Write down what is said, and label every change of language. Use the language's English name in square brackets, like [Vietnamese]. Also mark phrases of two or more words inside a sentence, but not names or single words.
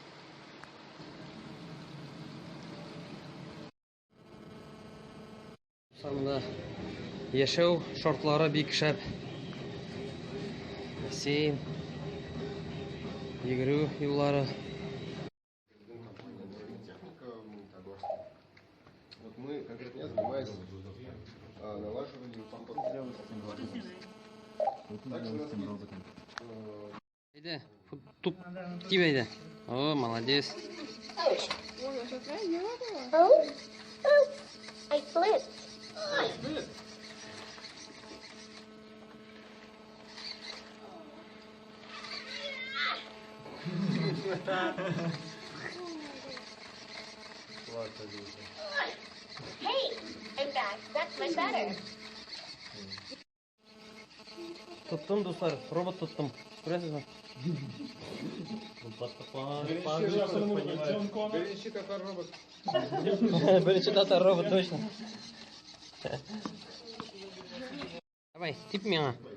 [Tatar] Монда яшәү шартлары бик шәп. Бассейн, йөгерү юллары. [Russian] Вот мы конкретно занимаемся налаживанием [Tatar] Әйдә, туп тип әйдә. [Russian] О, молодец. [English] I flipped. Hey, I'm back. That's much better. [Tatar] Туттым, дуслар, робот туттым. Күрәсезме? Беренче татар робот. Беренче татар робот, точно. Давай, тип миңа.